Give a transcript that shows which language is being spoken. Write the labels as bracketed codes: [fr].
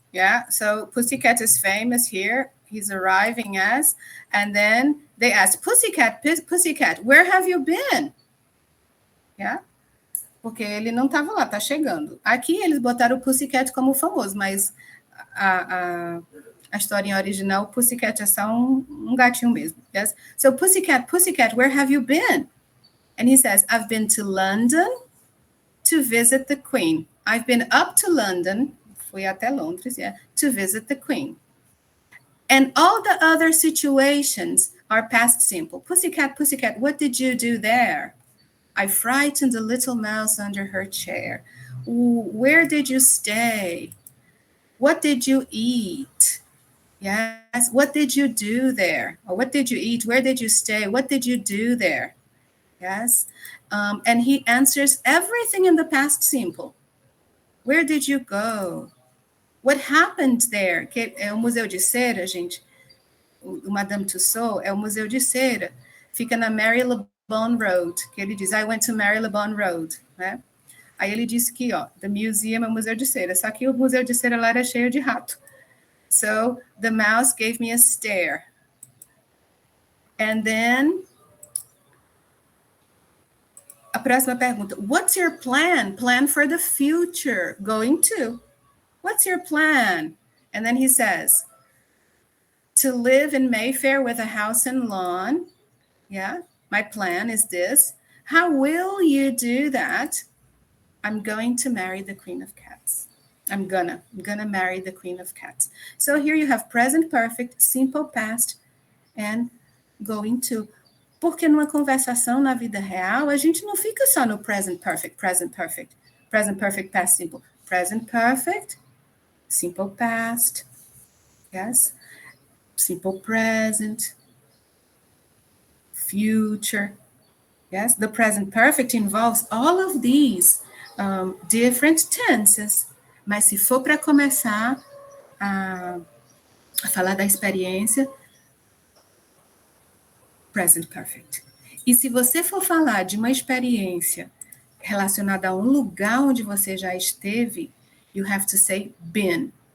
[en] Yeah, so Pussycat is famous here. He's arriving as, and then they ask, Pussycat, Pussycat, where have you been? [pt] Yeah, porque ele não estava lá, tá chegando. Aqui eles botaram o Pussycat como famoso, mas a historinha original, o Pussycat é só um gatinho mesmo. [en] Yes? So Pussycat, Pussycat, where have you been? And he says, I've been to London to visit the Queen. I've been up to London, [pt] fui até Londres, [en] yeah, to visit the Queen. And all the other situations are past simple. Pussycat, Pussycat, what did you do there? I frightened the little mouse under her chair. Where did you stay? What did you eat? Yes, what did you do there? Or what did you eat? Where did you stay? What did you do there? Yes, and he answers everything in the past simple. Where did you go? What happened there? [pt] Que é o Museu de Cera, gente. O Madame Tussauds é o Museu de Cera. Fica na Marylebone Road, que ele diz, [en] I went to Marylebone Road, [pt] né? Aí ele disse que, ó, the museum é o Museu de Cera, só que o Museu de Cera lá era cheio de rato. [en] So, the mouse gave me a stare. And then, [pt] a próxima pergunta, [en] what's your plan? Plan for the future, going to. What's your plan? And then he says, to live in Mayfair with a house and lawn. Yeah, my plan is this. How will you do that? I'm going to marry the Queen of Cats. I'm gonna marry the Queen of Cats. So here you have present perfect, simple past, and going to. [pt] Porque numa conversação na vida real, a gente não fica só no present perfect, past simple. [en] Present perfect, simple past, yes, simple present, future, yes. The present perfect involves all of these different tenses. [pt] Mas se for para começar a falar da experiência, present perfect. E se você for falar de uma experiência relacionada a um lugar onde você já esteve, [en] you have to say been.